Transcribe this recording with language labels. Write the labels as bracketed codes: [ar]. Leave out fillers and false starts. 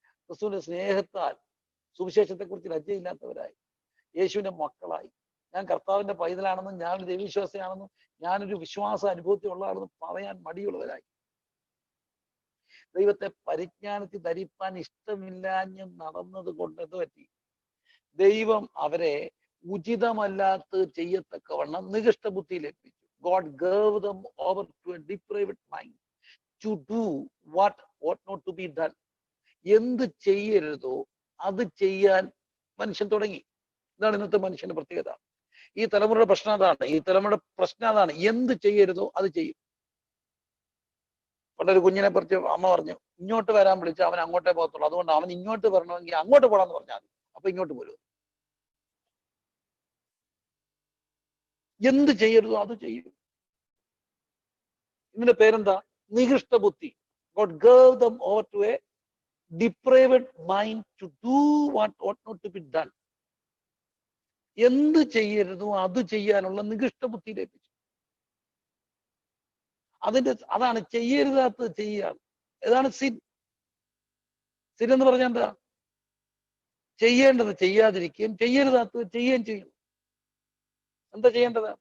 [ml] ക്രിസ്തുവിന്റെ സ്നേഹത്താൽ സുവിശേഷത്തെ കുറിച്ച് ലജ്ജയില്ലാത്തവരായി, യേശുവിന്റെ മക്കളായി, ഞാൻ കർത്താവിന്റെ പൈതലാണെന്നും ഞാനൊരു ദൈവവിശ്വാസിയാണെന്നും ഞാനൊരു വിശ്വാസ അനുഭവത്തിലുള്ളതാണെന്നും പറയാൻ മടിയുള്ളവരായി, ദൈവത്തെ പരിജ്ഞാനത്തിൽ ധരിപ്പാൻ ഇഷ്ടമില്ലാഞ്ഞ് നടന്നത് കൊണ്ട് എന്ത് പറ്റി? ദൈവം അവരെ ഉചിതമല്ലാത്ത ചെയ്യത്തക്കവണ്ണം നികഷ്ട ബുദ്ധിയിലെത്തിച്ചു. [en] God gave them over to a depraved mind to do what ought not to be done. [ml] എന്ത് ചെയ്യരുതോ അത് ചെയ്യാൻ മനുഷ്യൻ തുടങ്ങി. ഇതാണ് ഇന്നത്തെ മനുഷ്യന്റെ പ്രത്യേകത. ഈ തലമുറയുടെ പ്രശ്നം അതാണ്. എന്ത് ചെയ്യരുതോ അത് ചെയ്യും. പണ്ടൊരു കുഞ്ഞിനെ കുറിച്ച് അമ്മ പറഞ്ഞു, ഇങ്ങോട്ട് വരാൻ വിളിച്ചാൽ അവൻ അങ്ങോട്ടേ പോകത്തുള്ളൂ, അതുകൊണ്ട് അവൻ ഇങ്ങോട്ട് വരണമെങ്കിൽ അങ്ങോട്ട് പോടാന്ന് പറഞ്ഞാൽ മതി, അപ്പൊ ഇങ്ങോട്ട് പോരും. എന്ത് ചെയ്യരുതോ അത് ചെയ്യും. ഇതിന്റെ പേരെന്താ? നികൃഷ്ട ബുദ്ധി. [en] God gave them over to a depraved mind to do what ought not to be done. [ml] എന്ത് ചെയ്യരുതോ അത് ചെയ്യാനുള്ള നികൃഷ്ട ബുദ്ധി ലഭിച്ചു. അതാണ് ചെയ്യരുതാത്തത് ചെയ്യുകയാണ്. ഏതാണ് സിൻ? സിൻ എന്ന് പറഞ്ഞാൽ എന്താ? ചെയ്യേണ്ടത് ചെയ്യാതിരിക്കുകയും ചെയ്യരുതാത്തത് ചെയ്യുകയും ചെയ്യും. എന്താ ചെയ്യേണ്ടത്?